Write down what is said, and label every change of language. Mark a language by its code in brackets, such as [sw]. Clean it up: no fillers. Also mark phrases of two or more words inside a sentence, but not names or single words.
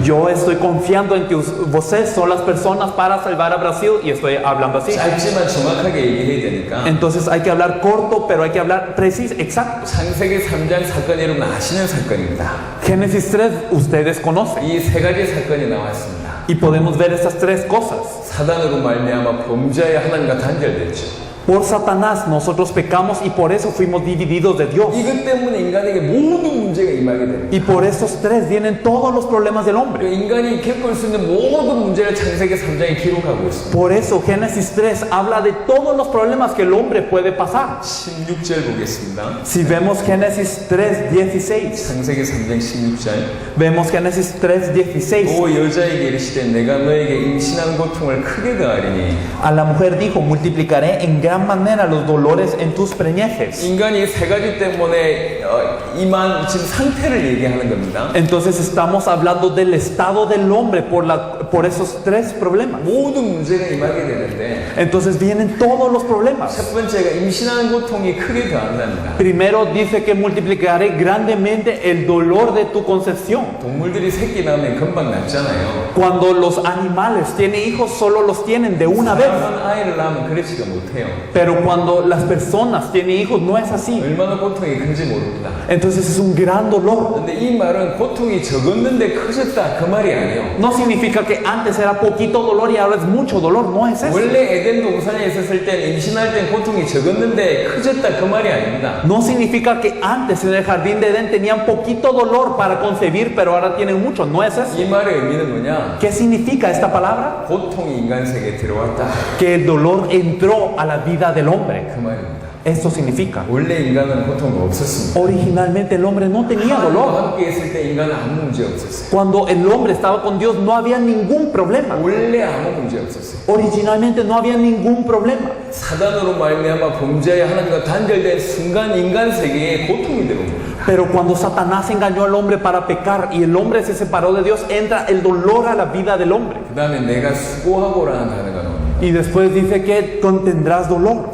[es] Yo estoy confiando en que ustedes son las personas para salvar a Brasil y estoy hablando así. [ko] 짧지만 정확하게 얘기해야 되니까 [es] Entonces hay que hablar corto, pero hay que hablar preciso, exacto. [ko] 창세기 3장 사건이 여러분 아시는 사건입니다. [es] Génesis 3 ustedes conocen. [ko] 이 세 가지 사건이 나왔습니다. [es] Y podemos ver estas tres cosas. [ko] 사단으로 말미암아 범죄하여 하나님과 단절됐죠. [es] Por Satanás nosotros pecamos y por eso fuimos divididos de Dios. [ko] 이것 때문에 인간에게 모든 문제가 임하게 됩니다. [es] Y por esos tres vienen todos los problemas del hombre. [ko] 인간이 겪을 수 있는 모든 문제를 창세기 3장에 기록하고 있습니다. [es] Por eso Génesis 3 habla de todos los problemas que el hombre puede pasar. [ko] 16절 보겠습니다. [es] Si vemos Génesis 3:16, [ko] 창세기 3장 16절. [es] vemos Génesis 3:16. [ko] 또 여자에게 이르시되 내가 너에게 임신한 고통을 크게 더하리니 [es] A la mujer dijo, multiplicaré en gran manera los dolores en tus preñeces. [ko] 인간이 세 가지 때문에 임한 지금 상태를 얘기하는 겁니다. [es] Entonces estamos hablando del estado del hombre por esos tres problemas. [ko] 모든 문제가 임하게 되는데 [es] Entonces vienen todos los problemas. [ko] 첫 번째가 임신하는 고통이 크게 더한답니다. [es] Primero dice que multiplicaré grandemente el dolor de tu concepción. [ko] 동물들이 새끼 낳으면 금방 낳잖아요. [es] Cuando los animales tienen hijos, solo los tienen de una vez. [ko] 사람은 아이를 낳으면 그렇지가 못해요. [es] Pero cuando las personas tienen hijos, no es así. [ko] 얼마나 고통이 큰지 모릅니다. [es] Entonces es un gran dolor. [ko] 근데 이 말은 고통이 적었는데 커졌다 그 말이 아니에요. [es] No significa que antes era poquito dolor y ahora es mucho dolor. No es eso. [ko] 원래 에덴 동산에 있었을 땐 임신할 땐 고통이 적었는데 커졌다 그 말이 아닙니다. [es] No significa que antes en el jardín de Edén tenían poquito dolor para concebir, pero ahora tienen mucho. No es eso. [ko] 이 말의 의미는 뭐냐? [es] ¿Qué significa esta palabra? [ko] 고통이 인간 세계에 들어왔다 [es] Que el dolor entró a la vida del hombre. [ko] 그 말입니다. [es] Esto significa. [ko] 원래 인간은 고통이 없었습니다. [es] Originalmente el hombre no tenía dolor. [ko] 하나님과 함께 있을 때 인간은 아무 문제 없었어요. [es] Cuando el hombre estaba con Dios no había ningún problema. [ko] 원래 아무 문제 없었어요. [es] Originalmente no había ningún problema. [ko] 사단으로 말미암아 범죄에 하나님과 단절된 순간 인간 세계에 고통이 들어온 겁니다. [es] Pero cuando Satanás engañó al hombre para pecar y el hombre se separó de Dios, entra el dolor a la vida del hombre. [ko] 그 다음에 내가 수고하고라는 단어가 나옵니다. [es] Y después dice que tendrás dolor.